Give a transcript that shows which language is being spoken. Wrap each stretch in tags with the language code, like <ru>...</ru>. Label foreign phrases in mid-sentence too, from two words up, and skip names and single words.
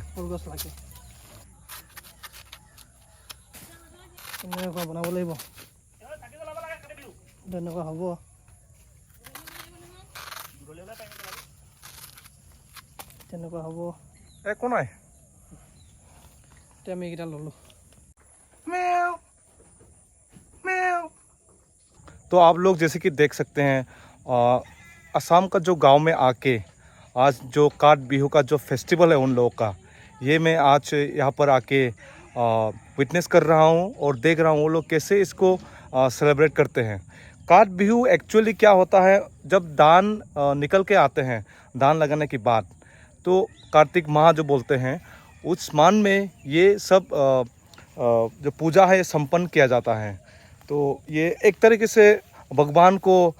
<as>কলগছ লাগে তেনেকুৱা বনাব লাগিব তেনেকুৱা হ'ব তেনেকুৱা হ'ব একো নাই এতিয়া আমি এইকেইটা ল'লোঁ</as> <hi>तो आप लोग जैसे कि देख सकते हैं असम का जो गांव में आके आज जो काट बिहू का जो फेस्टिवल है उन लोगों का ये मैं आज यहाँ पर आके विटनेस कर रहा हूँ और देख रहा हूँ वो लोग कैसे इसको सेलिब्रेट करते हैं काट बिहू एक्चुअली क्या होता है जब धान निकल के आते हैं धान लगाने के बाद तो कार्तिक माह जो बोलते हैं उस मान में ये सब जो पूजा है संपन्न किया जाता है तो ये एक तरीके से भगवान को</hi>